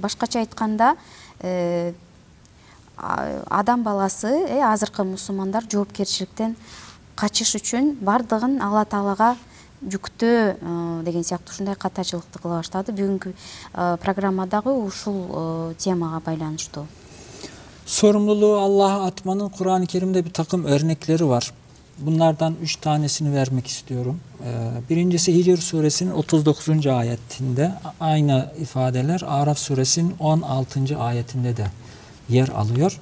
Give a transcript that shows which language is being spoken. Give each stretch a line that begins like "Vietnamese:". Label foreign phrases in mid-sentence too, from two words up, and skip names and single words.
Kyrgyz: Башкача айтканда, адам баласы, азыркы мусулмандар жоопкерчиликтен качыш үчүн бардыгын Алла Таалага жүктөө деген сыяктуу ушундай катачылыкты кыла баштады. Бүгүнкү программадагы ушул темага байланыштуу.
Turkish: Sorumluluğu Allah'a atmanın Kur'an-ı Kerim'de bir takım örnekleri var. Bunlardan 3 tanesini vermek istiyorum. Birincisi Hicr suresinin 39. ayetinde aynı ifadeler Araf suresinin 16. ayetinde de yer alıyor.